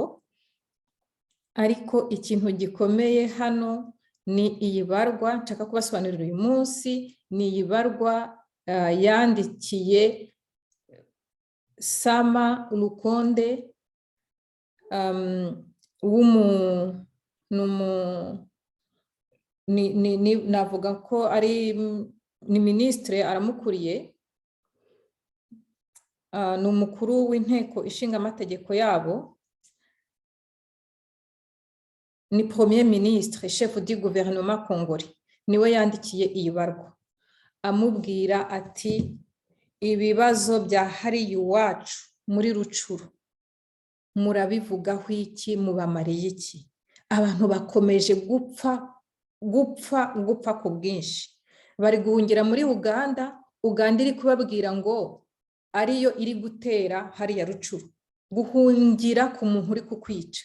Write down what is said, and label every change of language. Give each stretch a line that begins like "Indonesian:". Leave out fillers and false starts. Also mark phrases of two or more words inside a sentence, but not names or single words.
Kinyarwanda: Ariko ikintu gikomeye hano ni iyi barwa nshaka kubasobanurira uyu munsi, ni iyi barwa yandikiye Sama Lukonde, navuga ko ni ministre aramukuriye, ni umukuru w'inteko ishinga amategeko yabo,
French: ni premier ministre chef du gouvernement congolais,
Kinyarwanda: niwe yandikiye iyi barwa amubwira ati ibibazo bya hariya iwacu muri Rucuru murabivugaho iki, mubamariye iki? Abantu bakomeje gupfa ku bwinshi, bari guhungira muri Uganda iri kubabwira ngo ariyo iri gutera hariya Rucuru, guhungira ku muntu uri kukwica.